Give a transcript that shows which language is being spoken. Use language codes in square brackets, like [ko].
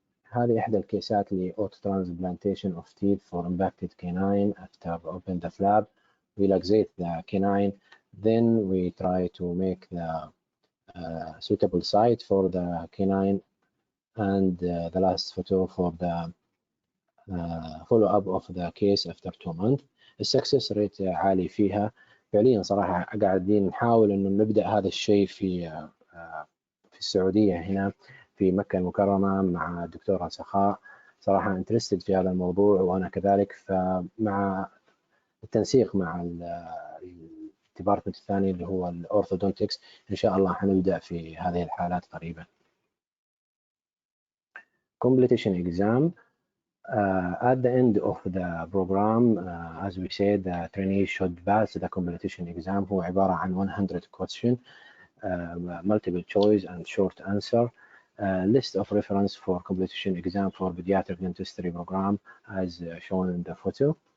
[ar] هذه إحدى الكيسات ل [en] auto transplantation of teeth for impacted canine after open the flap. We luxate the canine Then we try to make the suitable site for the canine, and the last photo for the follow-up of the case after 2 months. [ar] السكسس ريت عالي فيها فعليا صراحة. قاعدين نحاول إنه نبدأ هذا الشيء في السعودية هنا في مكة المكرمة مع الدكتورة سخاء. صراحة انترستد في هذا الموضوع وأنا كذلك، فمع التنسيق مع الديبارتمنت الثاني اللي هو الأورثودونتكس إن شاء الله حنبدأ في هذه الحالات قريبا. [en] Completion exam. At the end of the program, as we said, the trainee should pass the completion exam. [ar] هو عبارة عن [en] 100 question, multiple choice and short answer. List of reference for completion exam for pediatric dentistry program as shown in the photo.